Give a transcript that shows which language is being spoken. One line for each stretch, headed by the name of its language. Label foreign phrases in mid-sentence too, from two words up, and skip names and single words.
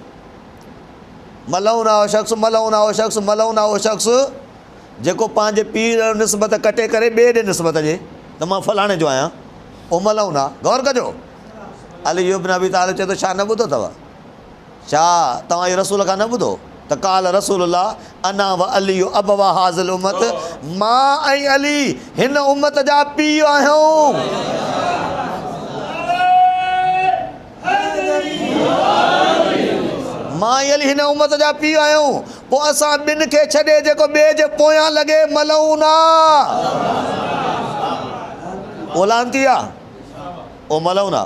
Sindhi: मलऊन आओ शख़्स, मलऊन आओ शख़्स, मलऊन आओ शख़्स, जेको पंहिंजे पीउ ॾांहुं निस्बत कटे करे ॿिए ॾे निस्बत ॾिए त मां फलाणे जो आहियां, उहो मलऊन आहे। गौर कजो। अली इब्न अबी तालिब चए थो, छा न ॿुधो अथव? छा तव्हां इहो रसूल खां न ॿुधो त
Arabic: قال رسول الله أنا وعلي أبوا هذه الأمة,
Sindhi: मां ऐं अली हिन उम्मत जा पीउ आहियूं। मां ऐं अली हिन उम्मत जा पीउ आहियूं। पोइ असां ॿिनि खे छॾे जेको ॿिए जे पोयां लॻे, मलऊन आहे, उहो लानती आहे, उहो मलऊन आहे।